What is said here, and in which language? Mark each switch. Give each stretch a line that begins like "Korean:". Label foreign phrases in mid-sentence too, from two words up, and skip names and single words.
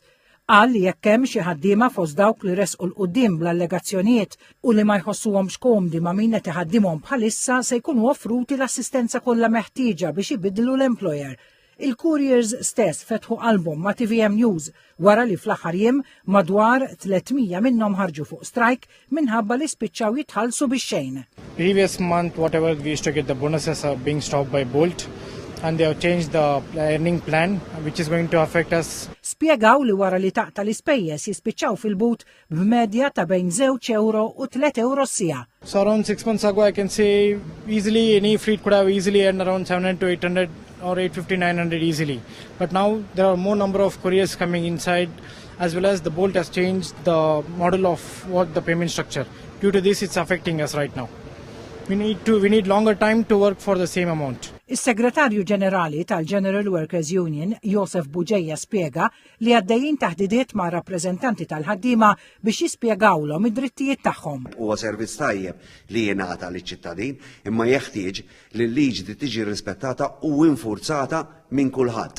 Maltese: Qal li jekk hemm xi ħaddiema fost dawk li resqu l-quddiem bl-allegazzjonijiet u li ma jħossuhomx komdi ma' min qed iħaddimhom bħalissa se jkunu offruti l-assistenza kollha meħtieġa biex ibidlu l-employer. Il-couriers stess fetħu qalbhom ma' TVM News wara li fl-aħħar jiem madwar 300 minnhom ħarġu fuq strike minħabba li spiċċaw jitħallsu bix-xejn.
English: Previous month, whatever we used to get, the bonuses are being stopped by Bolt, and they have changed the earning plan, which is going to affect us.
Maltese: Spjegaw li wara li taqta l-ispejjeż jispiċċaw fil-but b'medja ta' bejn €2 u €3 s-siegħa.
English: So around 6 months ago, I can say easily any fleet could have easily earned around 700 to 800 or 850, 900 easily. But now there are more number of couriers coming inside, as well as the Bolt has changed the model of what the payment structure. Due to this, it's affecting us right now. We need longer time to work for the same amount.
Maltese: Is-Segretarju Ġenerali tal-General Workers Union, Josef Buġejja, spjega li għaddejjin taħdidiet ma' rappreżentanti tal-ħaddiema biex jispjegawlhom id-drittijiet tagħhom. Huwa servizz tajjeb li jingħata liċ-ċittadin, imma jeħtieġ li l-liġi tiġi rispettata u infurzata minn kulħadd.